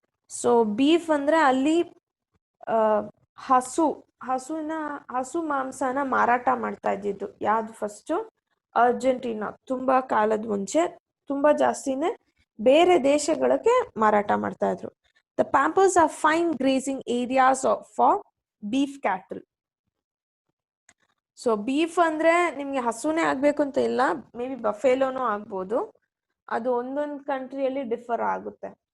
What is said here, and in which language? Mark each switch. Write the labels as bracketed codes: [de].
[kn] So beef ಅಂದ್ರೆ ಅಲ್ಲಿ ಹಸು ಮಾಂಸನ ಮಾರಾಟ ಮಾಡ್ತಾ ಇದ್ದಿದ್ದು ಯಾವ್ದು? First Argentina. ತುಂಬಾ ಕಾಲದ ಮುಂಚೆ ತುಂಬಾ ಜಾಸ್ತಿನೇ ಬೇರೆ ದೇಶಗಳಿಗೆ ಮಾರಾಟ ಮಾಡ್ತಾ ಇದ್ರು. [en] The pampas are fine grazing areas for beef cattle. [kn] So beef ಅಂದ್ರೆ ನಿಮ್ಗೆ ಹಸುನೇ ಆಗ್ಬೇಕು ಅಂತ ಇಲ್ಲ, [en] maybe [kn] ಬಫೆಲೋನು ಆಗ್ಬೋದು, ಅದು ಒಂದೊಂದು ಕಂಟ್ರಿಯಲ್ಲಿ ಡಿಫರ್ ಆಗುತ್ತೆ.